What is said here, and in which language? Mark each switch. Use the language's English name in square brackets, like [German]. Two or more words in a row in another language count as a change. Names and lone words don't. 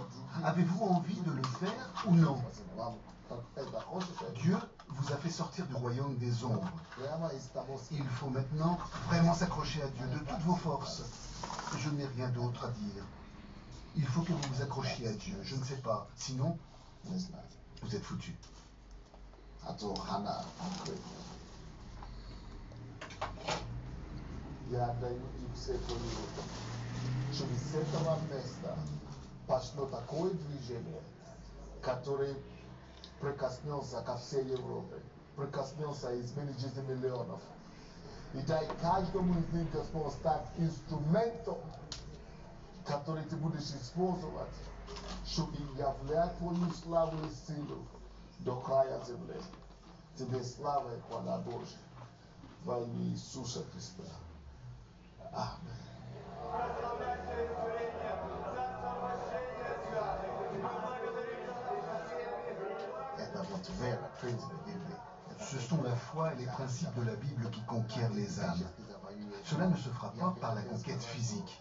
[French] Avez-vous envie de le faire ou non? Dieu vous a fait sortir du royaume des ombres. Il faut maintenant vraiment s'accrocher à Dieu de toutes vos forces. Je n'ai rien d'autre à dire. Il faut que vous vous accrochiez à Dieu. Je ne sais pas. Sinon, vous êtes foutus. [Russian] пошло такое движение, которое прикоснется ко всей Европе, прикоснется и изменит жизнь миллионов. И дай каждому из них, Господь, стать инструментом, который ты будешь использовать, чтобы являть твою славу и силу до края земли. Тебе слава и хвала Божия во имя Иисуса Христа. Аминь. [French] Ce sont la foi et les principes de la Bible qui conquièrent les âmes. Cela ne se fera pas par la conquête physique.